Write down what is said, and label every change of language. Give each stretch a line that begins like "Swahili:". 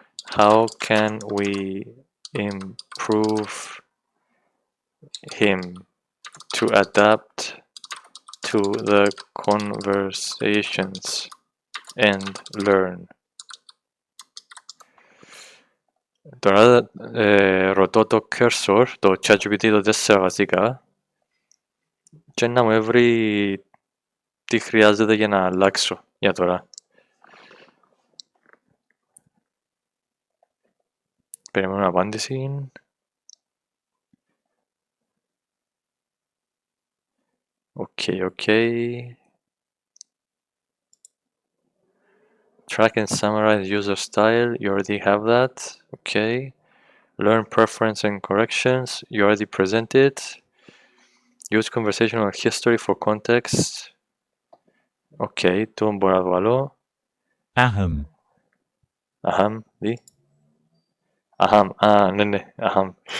English: How can we improve him to adapt to the conversations and learn?
Greek: Τώρα ρωτώ το cursor, το ChatGPT το 4 βασικά, και να μου έβρει τι χρειάζεται για να αλλάξω για τώρα. Περιμένω απάντηση.
English: Okay. Track and summarize user style, you already have that. Okay. Learn preference and corrections, you already presented. Use conversational history for context.
Greek: Okay, tu μπορώ να το βάλω. Ahem. Aham, δει. Aham, ναι, aham.